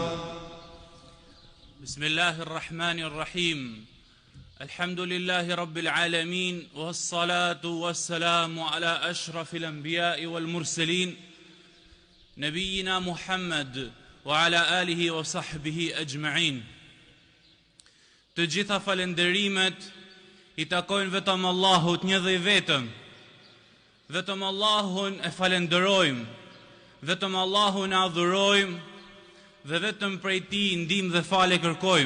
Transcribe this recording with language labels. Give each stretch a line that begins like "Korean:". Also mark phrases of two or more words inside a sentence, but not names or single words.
Arabic: بسم الله الرحمن الرحيم. الحمد لله رب العالمين والصلاة والسلام على أشرف الأنبياء والمرسلين نبينا محمد وعلى آله وصحبه أجمعين.
Albanian: Të gjitha falenderimet I takojnë vetëm Allahut një dhe I vetëm. Vetëm Allahun e falenderojmë, vetëm Allahun e adhurojmë dhe vetëm prej Tij ndihmë dhe falë kërkojmë.